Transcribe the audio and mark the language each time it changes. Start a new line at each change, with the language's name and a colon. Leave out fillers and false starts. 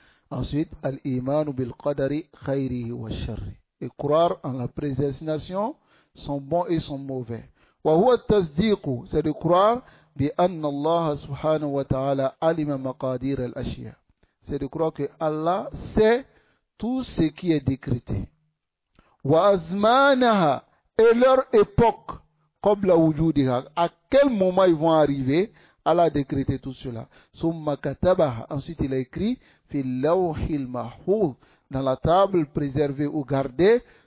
French: Ensuite,
Arabic: al-imanu bil qadari khayrihi wa sharri,
French: et croire en la prédestination, son bon et son mauvais.
Arabic: Wa huwa tasdiqu,
French: c'est de croire
Arabic: بأن الله سبحانه وتعالى علم مقادير الأشياء.
French: C'est de croire que Allah sait tout ce qui est décrété.
Arabic: وأزمانها,
French: et leur époque,
Arabic: قبل وجودها,
French: à quel moment ils vont arriver. Allah a décrété tout cela.
Arabic: ثم كتبها,
French: ensuite il a écrit
Arabic: في اللوح المحفوظ,
French: dans la table préservée ou gardée.